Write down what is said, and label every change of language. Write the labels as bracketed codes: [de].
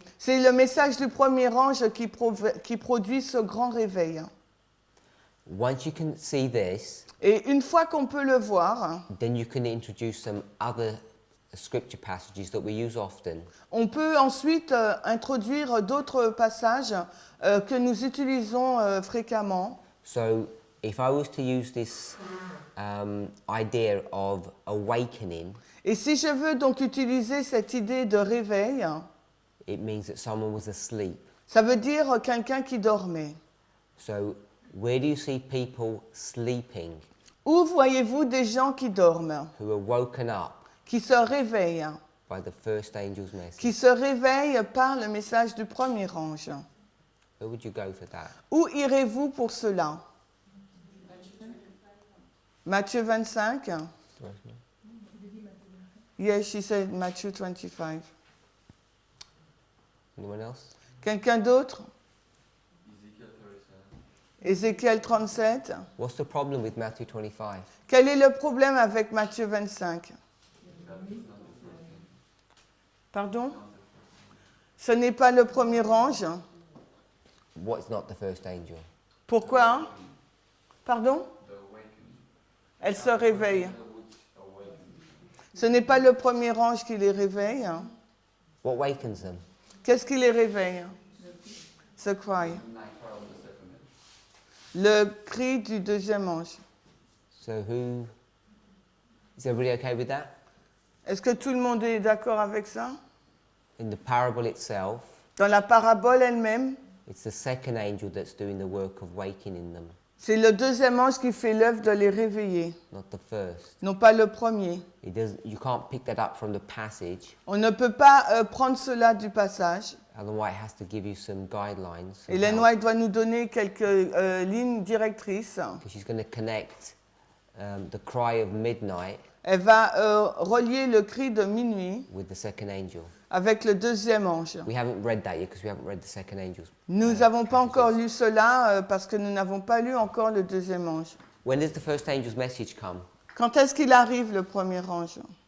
[fr] C'est le message du premier ange qui produit ce grand réveil. [en] Once you can see this, [fr] Et une fois qu'on peut le voir, [en] then you can introduce some other scripture passages that we use often. [fr] on peut ensuite introduire d'autres passages que nous utilisons fréquemment. [en] So if I was to use this idea of awakening, [fr] Et si je veux donc utiliser cette idée de réveil, [en] it means that someone was asleep. [fr] ça veut dire quelqu'un qui dormait. [en] So where do you see people sleeping [fr] Où voyez-vous des gens qui dorment, [en] who are woken up [fr] qui se réveillent, [en] by the first angel's message? [fr] qui se réveillent par le message du premier ange? [en] Where would you go for that? [fr] Où irez-vous pour cela? Matthieu 25? [en] Yes, she said Matthew 25. Anyone else? [fr] Quelqu'un d'autre? Ézéchiel 37. [en] What's the problem with Matthew 25? [fr] Quel est le problème avec Matthieu 25? Pardon? Ce n'est pas le premier ange. [en] What's not the first angel? [fr] Pourquoi? Pardon? Elle se réveille. Ce n'est pas le premier ange qui les réveille. [en] What wakens them? [fr] Qu'est-ce qui les réveille? [en] The cry. [fr] Le cri du deuxième ange. [en] So is everybody okay with that? [fr] Est-ce que tout le monde est d'accord avec ça? [en] In the parable itself, [fr] Dans la parabole elle-même, [en] it's the second angel that's doing the work of wakening them, [fr] c'est le deuxième ange qui fait l'œuvre de les réveiller, [en] not the first. [fr] non pas le premier. [en] You can't pick that up from the passage. [fr] On ne peut pas prendre cela du passage. [en] Ellen White has to give you some guidelines. [fr] Hélène White doit nous donner quelques lignes directrices. [en] Because she's going to connect the cry of midnight [fr] Elle va relier le cri de minuit [en] with the second angel. [fr] avec le deuxième ange. [en] We haven't read that yet because we haven't read the second angel's. [fr] Nous n'avons pas encore lu cela parce que nous n'avons pas lu encore le deuxième ange. [en] When does the first angel's message come? [fr] Quand est-ce qu'il arrive, le premier ange?